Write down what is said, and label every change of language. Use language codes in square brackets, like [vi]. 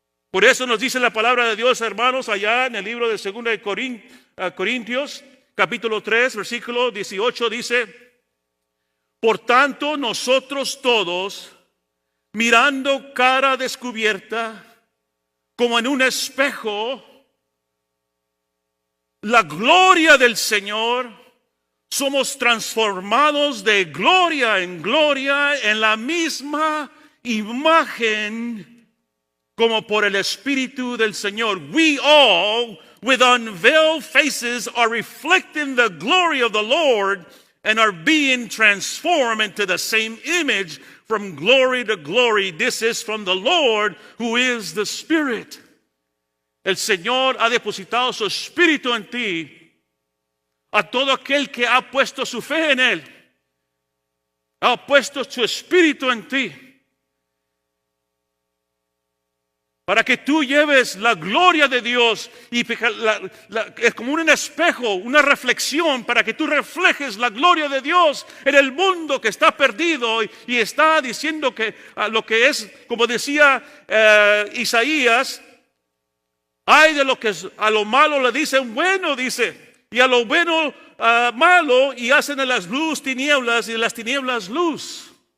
[es] Por eso nos dice la palabra de Dios, hermanos, allá en el libro de 2 de Corintios, capítulo 3, versículo 18, dice: por tanto, nosotros todos, mirando cara descubierta, como en un espejo, la gloria del Señor, somos transformados de gloria en gloria en la misma imagen como por el Espíritu del Señor. [en] We all, with unveiled faces, are reflecting the glory of the Lord and are being transformed into the same image from glory to glory. This is from the Lord who is the Spirit. [es] El Señor ha depositado su Espíritu en ti. A todo aquel que ha puesto su fe en Él, ha puesto su Espíritu en ti. Para que tú lleves la gloria de Dios y es como un espejo, una reflexión para que tú reflejes la gloria de Dios en el mundo que está perdido y está diciendo que lo que es, como decía Isaías, hay de lo que a lo malo le dicen bueno, dice, y a lo bueno malo, y hacen de las luz tinieblas y de las tinieblas luz.